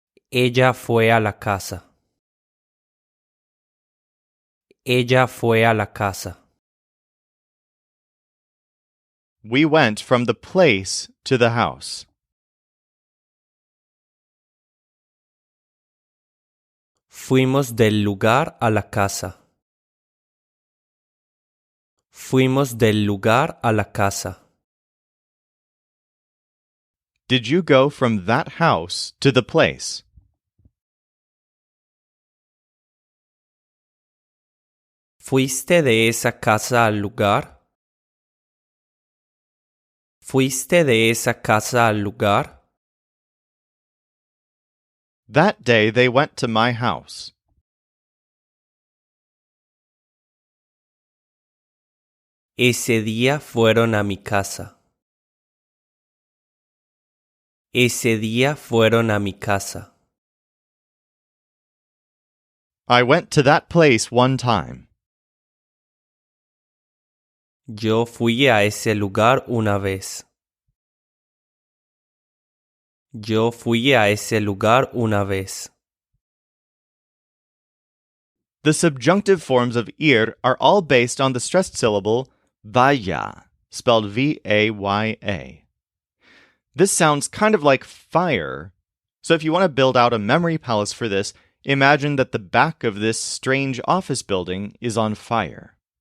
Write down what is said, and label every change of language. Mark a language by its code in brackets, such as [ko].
[es] Ella fue a la casa. Ella fue a la casa. [en] We went from the place to the house. [es] Fuimos del lugar a la casa. Fuimos del lugar a la casa. [en] Did you go from that house to the place? [es] ¿Fuiste de esa casa al lugar? ¿Fuiste de esa casa al lugar? [en] That day they went to my house. [es] Ese día fueron a mi casa. Ese día fueron a mi casa. [en] I went to that place one time. [es] Yo fui a ese lugar una vez. Yo fui a ese lugar una vez. [en] The subjunctive forms of ir are all based on the stressed syllable vaya, spelled V-A-Y-A. This sounds kind of like fire, so if you want to build out a memory palace for this, imagine that the back of this strange office building is on fire.